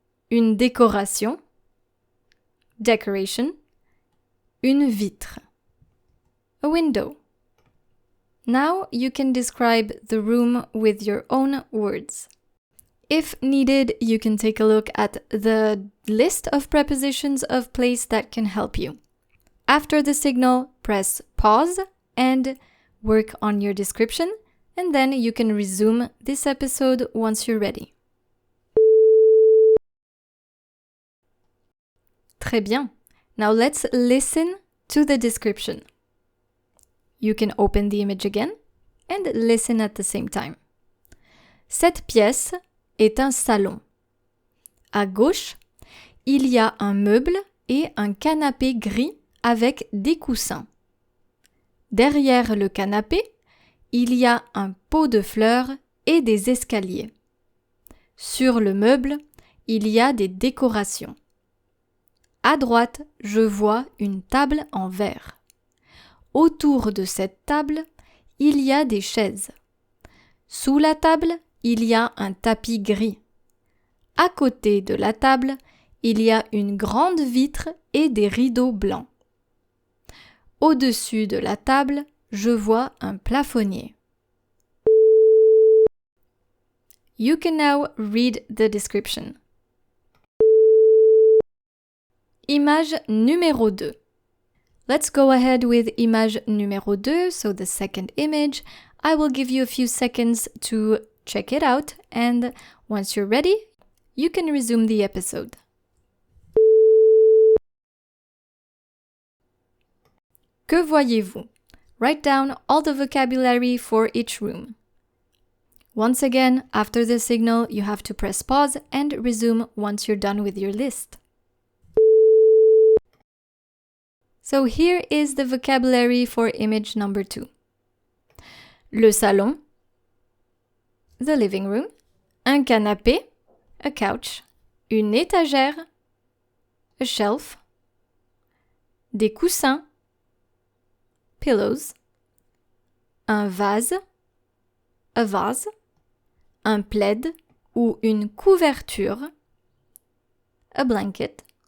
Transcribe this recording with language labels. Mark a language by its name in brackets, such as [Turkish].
[French] Une décoration, [English] decoration. [French] Une vitre, [English] a window. Now you can describe the room with your own words. If needed, you can take a look at the list of prepositions of place that can help you. After the signal, press pause and work on your description, and then you can resume this episode once you're ready. [French] Très bien. [English] Now let's listen to the description. You can open the image again and listen at the same time. [French] Cette pièce est un salon. À gauche, il y a un meuble et un canapé gris avec des coussins. Derrière le canapé, il y a un pot de fleurs et des escaliers. Sur le meuble, il y a des décorations. À droite, je vois une table en verre. Autour de cette table, il y a des chaises. Sous la table, il y a un tapis gris. À côté de la table, il y a une grande vitre et des rideaux blancs. Au-dessus de la table, je vois un plafonnier. [English] You can now read the description. [French] Image numéro 2. [English] Let's go ahead with image numéro 2, so the second image. I will give you a few seconds to check it out, and once you're ready, you can resume the episode. [French] Que voyez-vous? [English] Write down all the vocabulary for each room. Once again, after the signal, you have to press pause and resume once you're done with your list. So here is the vocabulary for image number 2. [French] Le salon, [English] the living room, [French] un canapé, [English] a couch, [French] une étagère, [English] a shelf, [French] des coussins, [English] pillows, [French] un vase, [English] a vase, [French] un plaid ou une couverture, [English] a blanket,